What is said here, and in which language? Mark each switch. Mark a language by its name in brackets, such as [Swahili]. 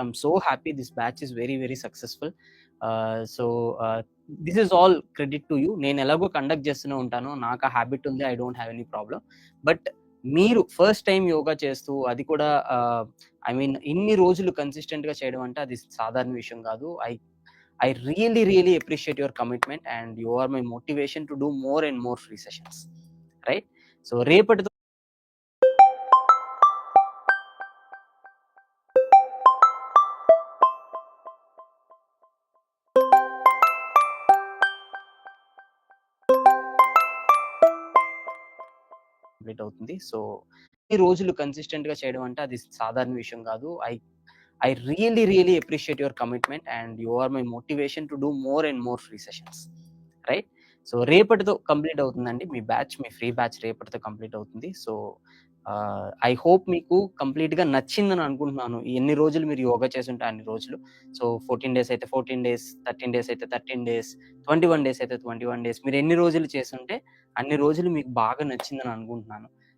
[English] I'm so happy this batch is very very successful. So, this is all credit to you. [Telugu] నేను ఎలాగో conduct చేస్తూనే ఉంటాను. నాకు ఆ హాబిట్ ఉంది. [English] I don't have any problem. [Telugu] But మీరు ఫస్ట్ టైమ్ యోగా చేస్తూ అది కూడా ఐ మీన్ ఇన్ని రోజులు కన్సిస్టెంట్‌గా చేయడం అంటే అది సాధారణ విషయం కాదు. [English] I really, really appreciate your commitment and you are my motivation to do more and more free sessions. Right? [Telugu] So, రేపటితో కంప్లీట్ అవుతుంది. సో, ఈ రోజులు కన్సిస్టెంట్‌గా చేయడం అంటే అది సాధారణ విషయం కాదు. [English] I really, really appreciate your commitment and you are my motivation to do more and more free sessions. [Telugu] Right? So, రేపటితో కంప్లీట్ అవుతుందండి. మీ బ్యాచ్, మీ ఫ్రీ బ్యాచ్ రేపటితో కంప్లీట్ అవుతుంది. సో, ఐ హోప్ మీకు కంప్లీట్‌గా నచ్చిందని అనుకుంటున్నాను. ఎన్ని రోజులు మీరు యోగా చేసుంటే అన్ని రోజులు. సో, 14 డేస్ అయితే 14 డేస్, 13 డేస్ అయితే 13 డేస్, 21 డేస్ అయితే 21 డేస్. మీరు ఎన్ని రోజులు చేసుంటే అన్ని రోజులు మీకు బాగా నచ్చిందని అనుకుంటున్నాను.